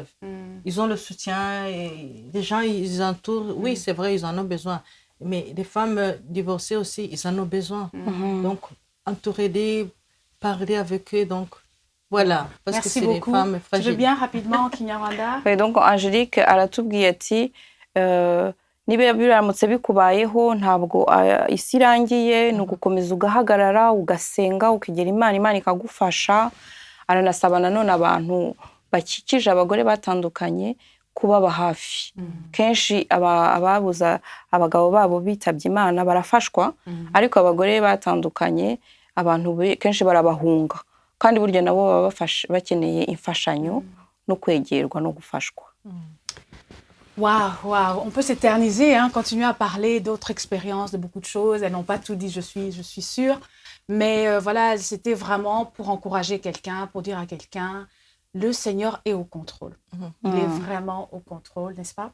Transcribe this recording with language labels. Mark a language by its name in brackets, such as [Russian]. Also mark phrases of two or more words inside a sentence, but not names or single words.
[French] Ils ont le soutien. Et les gens, ils entourent. Oui, c'est vrai, ils en ont besoin. Mais les femmes divorcées aussi, ils en ont besoin. Donc, entourer-les, parler avec eux. Donc, voilà. Parce Merci que c'est beaucoup. des femmes fragiles. Tu veux bien rapidement, Kinyarwanda? Et donc, [Kinyarwanda] Angélique aratubwiye ati niba biramutse bikubayeho ntabwo isi irangiye ni ugukomeza ugahagarara ugasenga ukegera Imana ikagufasha. Aranasaba nanone abantu bakikije abagore batandukanye kubaba hafi. Kenshi ababuza abagabo babo bitabye Imana barafashwa, ariko abagore batandukanye abantu kenshi barabahunga, kandi burya nabo baba bakeneye imfashanyo no kwegerwa no gufashwa. [French] Waouh, on peut s'éterniser, hein, continuer à parler d'autres expériences, de beaucoup de choses. Elles n'ont pas tout dit, je suis sûre. Mais voilà, c'était vraiment pour encourager quelqu'un, pour dire à quelqu'un, le Seigneur est au contrôle. Il est vraiment au contrôle, n'est-ce pas?